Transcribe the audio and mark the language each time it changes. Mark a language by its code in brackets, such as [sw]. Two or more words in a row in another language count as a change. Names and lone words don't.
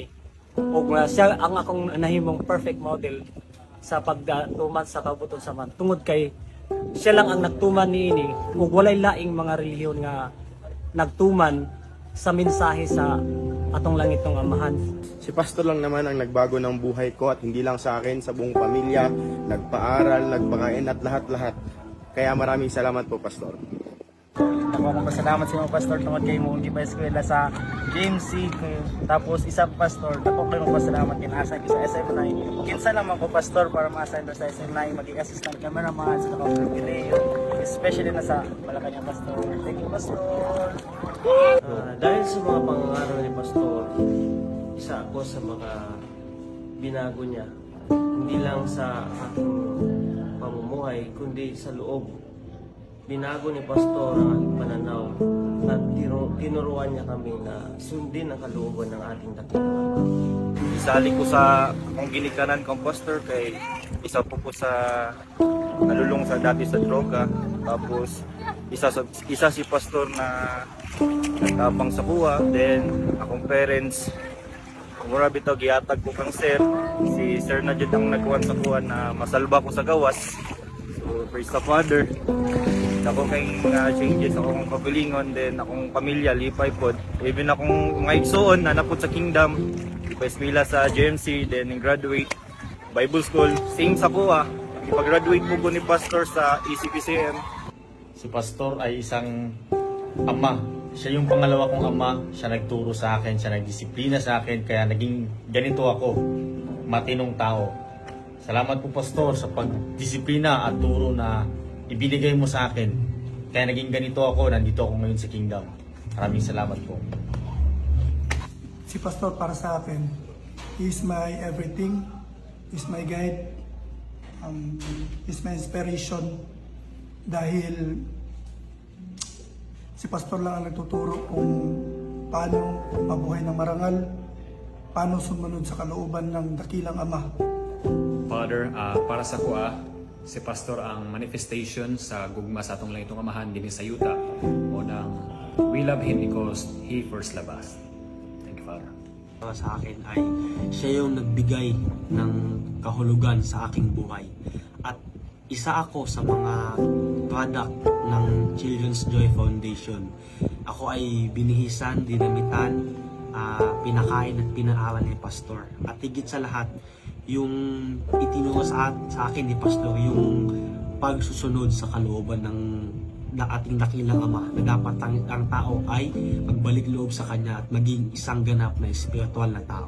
[ceb] O siya ang akong nahimong perfect model sa pagtuman sa kaubuton sa man. Tungod kay siya lang ang nagtuman niini ug walay laing mga relihiyon nga nagtuman sa mensahe sa atong langitong Amahan. [tl] Si Pastor lang naman ang nagbago ng buhay ko at hindi lang sa akin, sa buong pamilya, nagpaaral, nagpakain at lahat-lahat. Kaya maraming salamat po, Pastor. [ceb] Ako akong pasalamat sa mga pastor tungod kay mo di pa eskwela sa GMC tapos isa pastor ako kay mo pasalamat kinasa sa SM9 kinsa lang ako pastor para ma-assign sa SM9 maging [en] assistant cameraman [ceb] sa Dr. Pileo especially na sa Malacanang pastor. [en] Thank you pastor. [tl] Dahil sa mga pangangaral ni pastor, isa ako sa mga binago niya hindi lang sa aking pamumuhay kundi sa loob. Binago ni Pastor ang aking pananaw at tinuruan niya kami na sundin ang kalooban ng ating dakilang Ama. [ceb] Isali ko sa akong ginikanan kong pastor kay isa po sa nalulung sa dati sa droga. Tapos isa si pastor na nagtabang sa kuha. Then akong parents, mura bitaw gihatag ko kang sir. Si sir na jud ang nagkuhan sa kuha na masalba ko sa gawas. [en] So praise the Father. [ceb] Ako kay changes akong pagalingon then akong pamilya lipay pod even akong mga igsoon na napod sa kingdom ipasmila sa GMC then graduate Bible School same sa kuha ipag-graduate po ni pastor sa ECPCM. [tl] Si pastor ay isang ama, siya yung pangalawa kong ama, siya nagturo sa akin, siya nagdisiplina sa akin kaya naging ganito ako, matinong tao. Salamat po pastor sa pagdisiplina at turo na ibinigay mo sa akin. Kaya naging ganito ako, nandito ako ngayon sa kingdom. Maraming salamat po. Si Pastor para sa akin, [en] he is my everything, he is my guide, he is my inspiration. [tl] Dahil si Pastor lang ang nagtuturo kung paano mabuhay ng marangal, paano sumunod sa kalooban ng dakilang Ama. [ceb] Father, para sa kuha, si Pastor ang manifestation sa gugma sa atong langitong Amahan din sa yuta o ng [en] we love Him because He first loved us. Thank you, Father. [tl] Sa akin ay siya yung nagbigay ng kahulugan sa aking buhay at isa ako sa mga product ng Children's Joy Foundation. Ako ay binihisan, dinamitan, pinakain at pinaaral ni Pastor at higit sa lahat yung itinuro sa akin ni Pastor yung pagsusunod sa kalooban ng ating dakilang Ama na dapat ang tao ay magbalik loob sa Kanya at maging isang ganap na espiritual na tao.